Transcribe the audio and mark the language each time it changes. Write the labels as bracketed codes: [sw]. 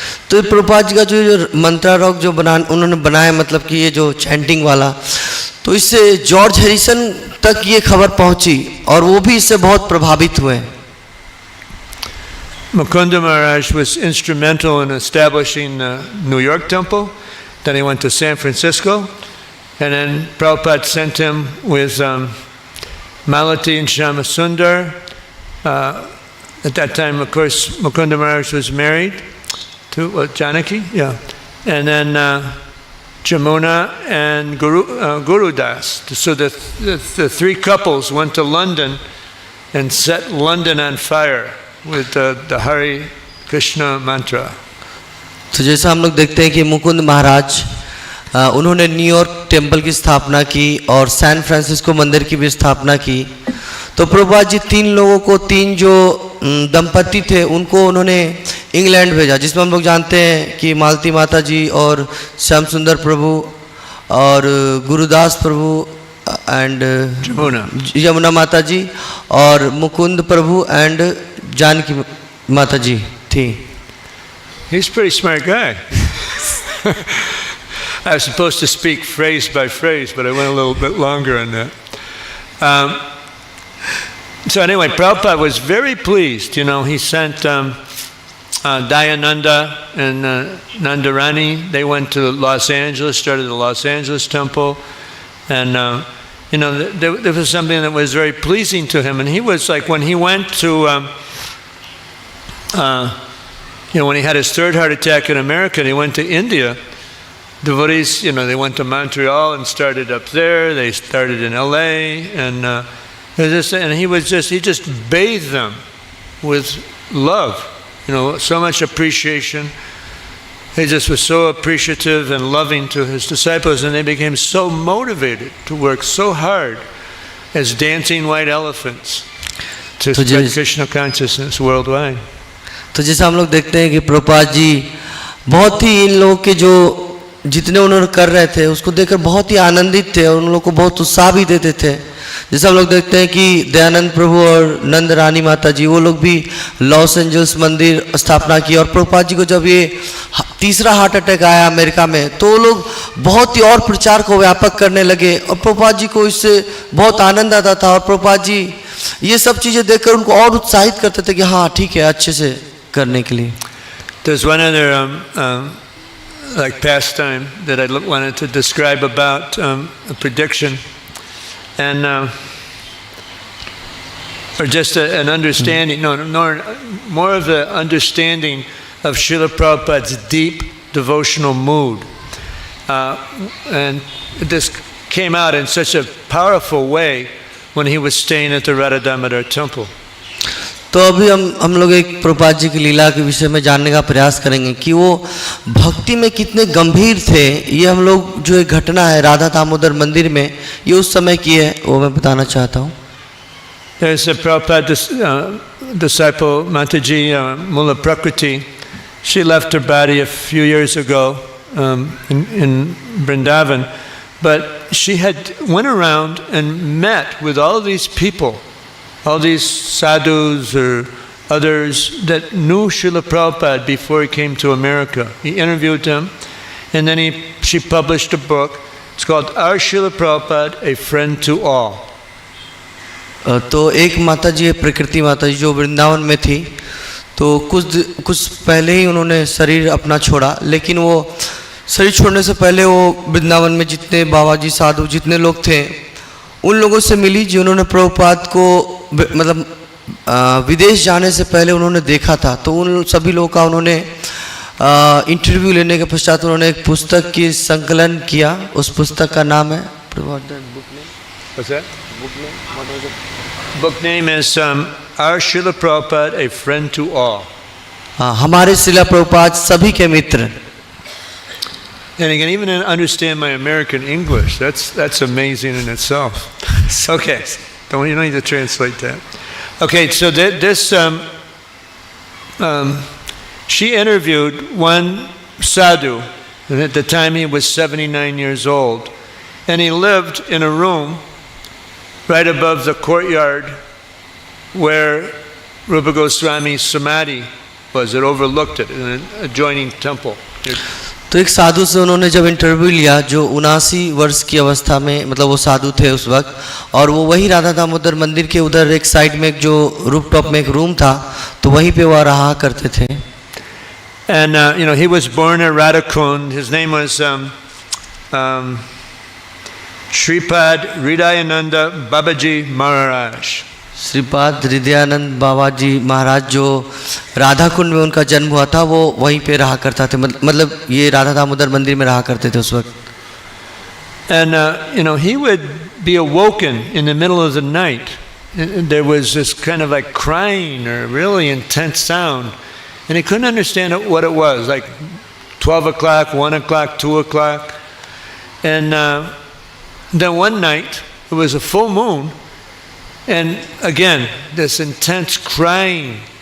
[hi] तो प्रभुपाद जी का जो मंत्रा रॉक जो उन्होंने बनाया, मतलब कि ये जो चैंटिंग वाला, तो इससे जॉर्ज हैरिसन तक ये खबर पहुंची और वो भी इससे बहुत प्रभावित हुए। [en] Mukunda Maharaj was instrumental in establishing the New York temple. Then he went to San Francisco, and then Prabhupada sent him with Malati and Shyamasundar. At that time, of course, Mukunda Maharaj was married to Janaki, and then Jamuna and Guru Das. So the three couples went to London and set London on fire with the Hare Krishna mantra. [hi] तो जैसा हम लोग देखते हैं कि मुकुंद महाराज उन्होंने New York temple की स्थापना की और सैन फ्रांसिस्को मंदिर की भी स्थापना की। तो प्रभुपाद जी तीन लोगों को, तीन जो दंपति थे उनको उन्होंने इंग्लैंड भेजा, जिसमें हम लोग जानते हैं कि मालती माता जी और श्याम सुंदर प्रभु और गुरुदास प्रभु एंड यमुना माता जी और मुकुंद प्रभु एंड जानकी माता जी थी। [en] He's a pretty smart guy. I was supposed to speak phrase by phrase, but I went a little bit longer on that. So anyway, Prabhupada was very pleased. He sent Dayananda and Nandarani. They went to Los Angeles, started the Los Angeles temple, and there was something that was very pleasing to him. And he was like, when he went to, when he had his third heart attack in America, and he went to India. Devotees, they went to Montreal and started up there. They started in LA, and he just bathed them with love. So much appreciation. He just was so appreciative and loving to his disciples, and they became so motivated to work so hard as dancing white elephants to spread Krishna consciousness worldwide. [hi] तो जैसे हम लोग देखते हैं कि प्रभुपाद जी बहुत ही इन लोगों के जो जितने उन्होंने कर रहे थे उसको देखकर बहुत ही आनंदित थे और उन लोगों को बहुत उत्साह भी देते थे। जैसे हम लोग देखते हैं कि दयानंद प्रभु और नंद रानी माता जी, वो लोग भी लॉस एंजल्स मंदिर स्थापना की, और प्रभुपाद जी को जब ये तीसरा हार्ट अटैक आया अमेरिका में, तो वो लोग बहुत ही और प्रचार को व्यापक करने लगे, और प्रभुपाद जी को इससे बहुत आनंद आता था, और प्रभुपाद जी ये सब चीज़ें देखकर उनको और उत्साहित करते थे कि हाँ ठीक है, अच्छे से करने के लिए। [en] There's one other like pastime that I wanted to describe about a prediction, and or just an understanding. No, more of the understanding of Srila Prabhupada's deep devotional mood, and this came out in such a powerful way when he was staying at the Radha Damodar temple. [hi] तो अभी हम लोग एक प्रभुपाद जी की लीला के विषय में जानने का प्रयास करेंगे कि वो भक्ति में कितने गंभीर थे। ये हम लोग जो एक घटना है राधा दामोदर मंदिर में, ये उस समय की है, वो मैं बताना चाहता हूँ। [en] There's a Prabhupada disciple, Mataji Mula Prakriti. She left her body a few years ago in Vrindavan, but she had went around and met with all these people, all these sadhus or others that knew Srila Prabhupada before he came to America. He interviewed them, and then she published a book. It's called Our Srila Prabhupada, A Friend to All. [hi] तो एक माता जी है प्रकृति माता जी जो वृंदावन में थी, तो कुछ पहले ही उन्होंने शरीर अपना छोड़ा, लेकिन वो शरीर छोड़ने से पहले वो वृंदावन में जितने बाबा जी साधु जितने लोग थे उन लोगों से मिली जिन्होंने प्रभुपाद को मतलब विदेश जाने से पहले उन्होंने देखा था। तो उन सभी लोगों का उन्होंने इंटरव्यू लेने के पश्चात उन्होंने एक पुस्तक की संकलन किया। उस पुस्तक का नाम है [en] What's that? Book name is Our Srila Prabhupada, A Friend to All. [hi] हमारे श्रीला प्रभुपाद सभी के मित्र। [en] And you can even understand my American English. That's amazing in itself. Okay, you don't need to translate that. Okay, so she interviewed one sadhu, and at the time he was 79 years old, and he lived in a room right above the courtyard where Rupa Goswami's samadhi was. It overlooked it in an adjoining temple. [hi] तो एक साधु से उन्होंने जब interview लिया जो 79 वर्ष की अवस्था में, मतलब वो साधु थे उस वक्त, और वो वही राधा दामोदर मंदिर के उधर एक साइड में एक जो रूफटॉप में एक रूम था, तो वहीं पे वो रहा करते थे। [en] And he was born at Radhakund. His name was Shripad Hridayananda Babaji Maharaj. [hi] Shripad Hridayanand बाबा जी महाराज जो राधा कुंड में उनका जन्म हुआ था, वो वहीं पे रहा करता थे, मतलब ये राधा दामोदर मंदिर में रहा करते थे उस वक्त। [en] And he would be awoken in the middle of the night. There was this kind of like crying or really intense sound, and he couldn't understand what it was, like 12 o'clock, 1 o'clock, 2 o'clock. And then one night, it was a full moon, and again, this intense crying.